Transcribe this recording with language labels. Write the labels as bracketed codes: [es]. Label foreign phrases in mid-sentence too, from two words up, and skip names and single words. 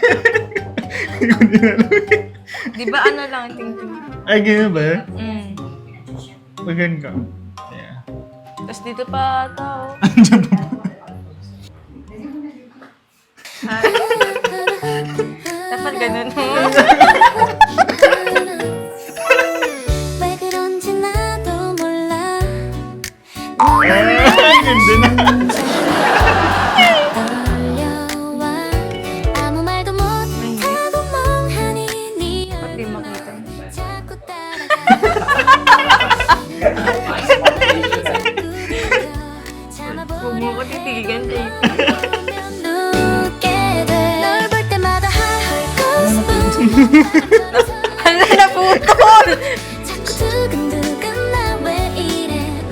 [tl] Di ba ano lang, ting-ting? Ay, ganyan ba? Mm. Magan ka. Yeah. Tapos dito pa tao. Dapat ganun. [ko] 왜 그런지 나도 몰라 [tl] Ganda na. [ko] 떨려와 아무 말도 못하고 멍하니 네 [tl] Ba't di makita? [ko] 자꾸 따라가 [tl] Huwag mo ko titigan, JP. [ko] 웃게 돼널 볼 때마다 하고 싶은 [tl] Hala na putol! [ko] 자꾸 두근두근 나 왜 이래